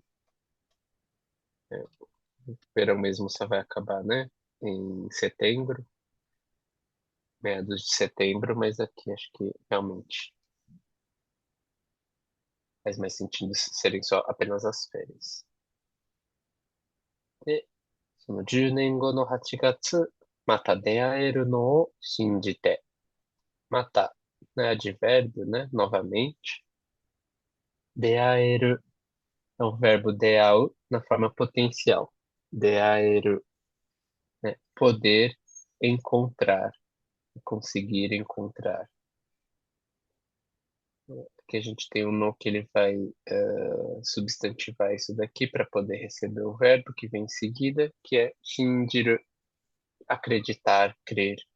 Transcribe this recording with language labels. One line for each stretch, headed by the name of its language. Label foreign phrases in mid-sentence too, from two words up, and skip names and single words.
Portuguese: É, o verão mesmo só vai acabar, né? Em setembro, meados de setembro, mas aqui acho que realmente faz mais sentido serem só apenas as férias.
Japanese: で、その10年後の8月、また出会えるのを信じて、また、
Portuguese: né, advérbio, né, novamente. 出会える é o verbo deau na forma potencial. 出会える, né, poder encontrar, conseguir encontrar. Aqui a gente tem um no que ele vai substantivar isso daqui para poder receber o verbo que vem em seguida, que é shinjiru, acreditar, crer.